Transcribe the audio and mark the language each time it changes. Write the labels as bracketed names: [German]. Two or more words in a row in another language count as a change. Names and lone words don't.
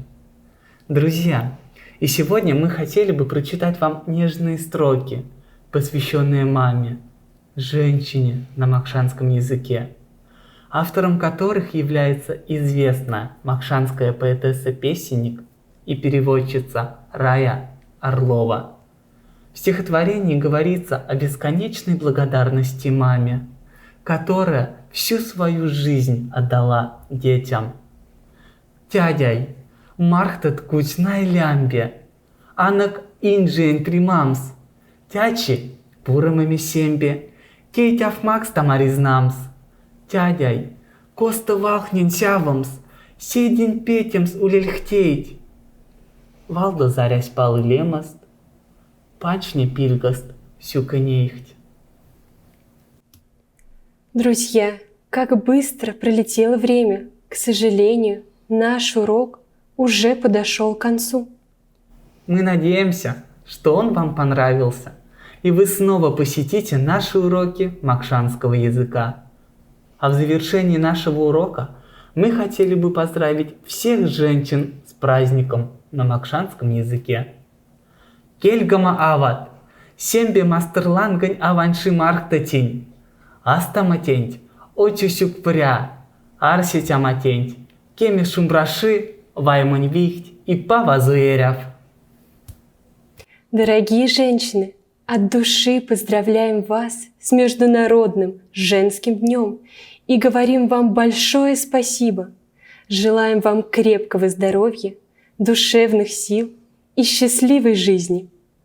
[Russian] Друзья, и сегодня мы хотели бы прочитать вам нежные строки, посвященные маме, женщине на макшанском языке, автором которых является известная макшанская поэтесса-песенник и переводчица Рая Орлова. В стихотворении говорится о бесконечной благодарности маме, которая всю свою жизнь отдала детям. [Moksha] Тядяй, мархтат кучнай лямбе, анак инджиен тримамс, тячи пурамами сембе, кейтяв макс тамаризнамс, тядяй, коста вахнин сявамс, седин петемс улельхтейть, валда зарясь палы лемаст, пачне пильгаст сюканейхть. [Russian] Друзья, как быстро пролетело время! К сожалению, наш урок уже подошел к концу. Мы надеемся, что он вам понравился, и вы снова посетите наши уроки макшанского языка. А в завершении нашего урока мы хотели бы поздравить всех женщин с праздником на макшанском языке. [Moksha] Кельгама ават, сембе мастерлангань аванши мархтатинь, астаматенть, очусюк пря, арситяматенть, кеми шумбраши, ваймань вихть и павазуэряв. [Russian] Дорогие женщины, от души поздравляем вас с Международным женским днем и говорим вам большое спасибо. Желаем вам крепкого здоровья, душевных сил и счастливой жизни.